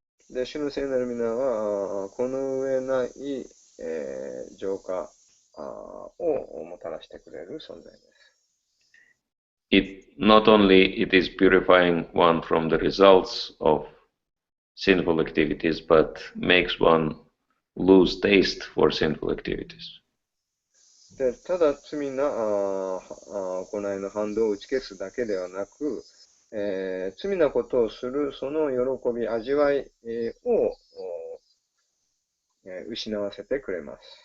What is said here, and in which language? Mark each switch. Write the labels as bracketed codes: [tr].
[ja] で、主の聖なる皆は、この上ない、浄化をもたらしてくれる存在です。 [en] Not only it is purifying one from the results of sinful activities, but makes one lose taste for sinful activities. [ja] で、ただ罪な行いの反動を打ち消すだけではなく、罪なことをするその喜び、味わい、を、失わせてくれます。